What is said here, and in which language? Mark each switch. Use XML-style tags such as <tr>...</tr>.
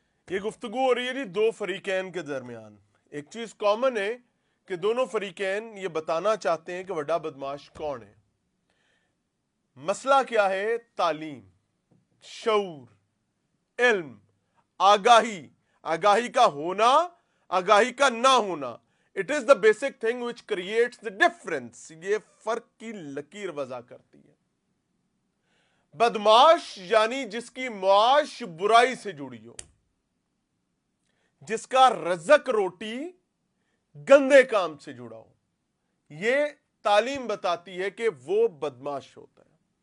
<ur>یہ گفتگو ہو رہی ہے جی دو فریقین کے درمیان. ایک چیز کامن ہے کہ دونوں فریقین یہ بتانا چاہتے ہیں کہ وڈا بدماش کون ہے. مسئلہ کیا ہے؟ تعلیم، شعور، علم، آگاہی کا ہونا، آگاہی کا نہ ہونا.</ur> <en>It is the basic thing which creates the difference.</en> <ur>یہ فرق کی لکیر وضع کرتی ہے. بدماش یعنی جس کی معاش برائی سے جڑی ہو، جس کا رزق روٹی گندے کام سے جڑا ہو. یہ تعلیم بتاتی ہے کہ وہ بدماش ہوتا ہے.</ur>